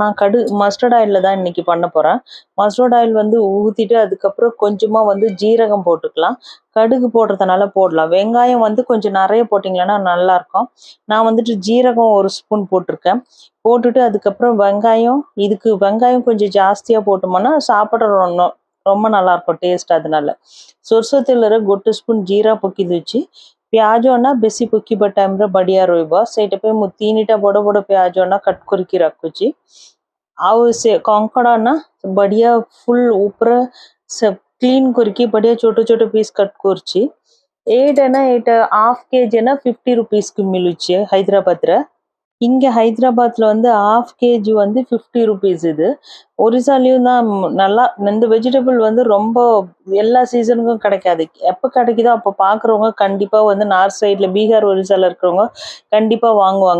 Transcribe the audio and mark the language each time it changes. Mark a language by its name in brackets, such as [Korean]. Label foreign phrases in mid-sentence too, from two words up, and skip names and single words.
[Tamil] நான் மஸ்டர்ட் ஆயில்ல தான் இன்னைக்கு பண்ண போறேன். [English] mustard oil [Tamil] ஊத்திட்டு அதுக்கப்புறம் கொஞ்சமா ஜீரகம் போட்டுக்கலாம். கடுகு போடுறதுனால போடலாம். வெங்காயம் கொஞ்சம் நிறைய போட்டிங்கன்னா நல்லா இருக்கும். நான் ஜீரகம் 1 ஸ்பூன் போட்டிருக்கேன். போட்டுட்டு அதுக்கப்புறம் வெங்காயம் கொஞ்சம் ஜாஸ்தியா போட்டோம்னா சாப்பிட ரொம்ப நல்லா இருக்கும் டேஸ்ட். [Odia] அதனால ସୋରିଷ ତେଲରେ 1 ସ୍ପୁନ୍ ଜିରା ପକେଇ ଦଉଛି। ପିଆଜ ନା ବେଶୀ ପକେଇବା ଟାଇମ୍ରେ ବଢିଆ ରହିବ। ସେଇଟା ପାଇଁ ମୁଁ 3ଟା ବଡ ବଡ ପିଆଜ କଟ୍ କରିକି ରଖୁଛି। ଆଉ ସେ କଙ୍କଡା ନା ବଢିଆ ଫୁଲ ଉପରେ କ୍ଲିନ୍ କରିକି ବଢିଆ ଛୋଟ ଛୋଟ [English] piece cut [Odia] କରୁଛି। ଏଇଟା [English] half kg [Odia] ନା 50 rupeesக்கு ମିଳୁଛି ହାଇଦ୍ରାବାଦରେ। [Tamil] இங்க ஹைதராபாத்ல 1/2 கேஜி 50 ருபீஸ் இது. ஒரிசாலையும் தான் நல்லா இந்த வெஜிடபிள் ரொம்ப எல்லா சீசனுக்கும் கிடைக்காது. எப்ப கிடைக்குதோ அப்ப பாக்குறவங்க கண்டிப்பா [English] north side [Tamil] பீகார் ஒரிசால இருக்கிறவங்க கண்டிப்பா வாங்குவாங்க.